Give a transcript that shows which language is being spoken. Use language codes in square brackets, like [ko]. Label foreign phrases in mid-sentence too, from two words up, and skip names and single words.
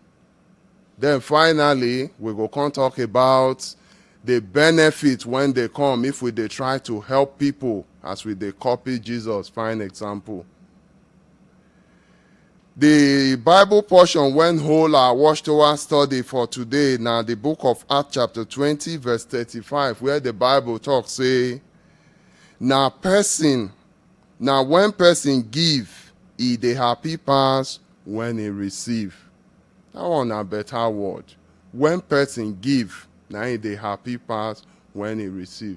[pcm] Then finally, we go come talk about the benefit when they come if we dey try to help people as we dey copy Jesus fine example. The Bible portion when hold our watchtower study for today na the book of Acts chapter 20 verse 35, where the Bible talk say, na when person give, e dey happy pass when e receive. That one na better word. When person give, na e dey happy pass when e receive.